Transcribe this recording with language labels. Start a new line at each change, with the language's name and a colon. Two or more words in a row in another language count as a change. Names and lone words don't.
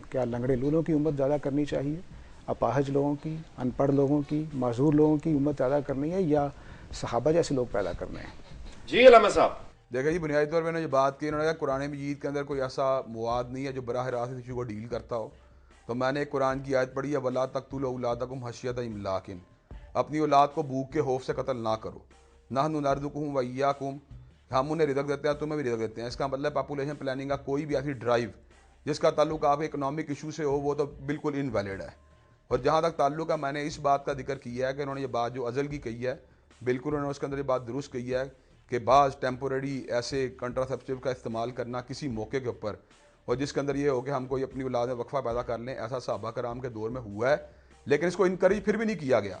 Urdu: کیا لنگڑے لولوں کی امت زیادہ کرنی چاہیے، اپاہج لوگوں کی، ان پڑھ لوگوں کی، معذور لوگوں کی امت زیادہ کرنی ہے، یا صحابہ جیسے لوگ پیدا کرنے ہیں? جی علامہ صاحب. دیکھیے جی، بنیادی طور پر میں نے جو بات کی، انہوں نے کہا قرآن مجید کے اندر کوئی ایسا مواد نہیں ہے جو براہ راست اس ایشو کو ڈیل کرتا ہو. تو میں نے ایک قرآن کی آیت پڑھی ہے,
Arabic: ولا تقتلوا أولادكم خشية إملاق,
Urdu: اپنی اولاد کو بھوک کے خوف سے قتل نہ کرو.
Arabic: نحن نرزقهم وإياكم,
Urdu: ہم انہیں رزق دیتے ہیں، تمہیں بھی رزق دیتے ہیں. اس کا مطلب
English: population planning
Urdu: کا کوئی بھی ایسی ڈرائیو جس کا تعلق آپ کے
English: economic issue
Urdu: سے ہو وہ تو بالکل انویلڈ ہے. اور جہاں تک تعلق ہے، میں نے اس بات کا ذکر کیا ہے کہ انہوں نے یہ بات جو عزل کی کہی ہے، بالکل انہوں نے اس کے اندر یہ بات درست کہی ہے کہ بعض ٹیمپریری ایسے کنٹراسیپٹو کا استعمال کرنا کسی موقع کے اوپر، اور جس کے اندر یہ ہو کہ ہم کوئی اپنی اولاد میں وقفہ پیدا کر لیں، ایسا صحابہ کرام کے دور میں ہوا ہے، لیکن اس کو انکریج پھر بھی نہیں کیا گیا.